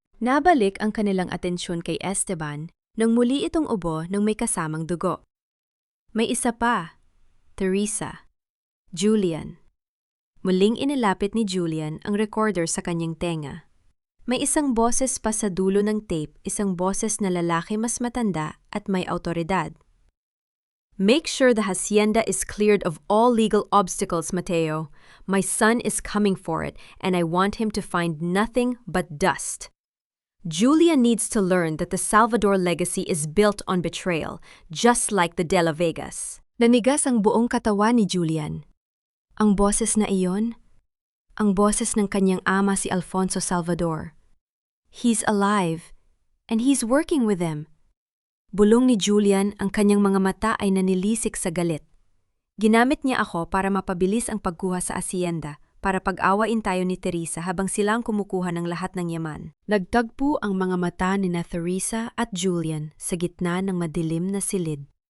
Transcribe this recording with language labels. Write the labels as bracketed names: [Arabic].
[Filipino] Nabalik ang kanilang atensyon kay Esteban nang muli itong ubo ng may kasamang dugo. May isa pa, Teresa. Julian. Muling inilapit ni Julian ang recorder sa kanyang tenga. May isang boses pa sa dulo ng tape, isang boses na lalaki mas matanda at may autoridad. [English] Make sure the hacienda is cleared of all legal obstacles, Mateo. My son is coming for it, and I want him to find nothing but dust. Julian needs to learn that the Salvador legacy is built on betrayal, just like the De La Vegas. [Filipino] Nanigas ang buong katawan ni Julian. Ang boses na iyon, ang boses ng kanyang ama si Alfonso Salvador. [English] He's alive, and he's working with them. [Filipino] Bulong ni Julian, ang kanyang mga mata ay nanilisik sa galit. Ginamit niya ako para mapabilis ang pagkuha sa asyenda, para pag-awain tayo ni Teresa habang silang kumukuha ng lahat ng yaman. Nagtagpo ang mga mata ni na Teresa at Julian sa gitna ng madilim na silid.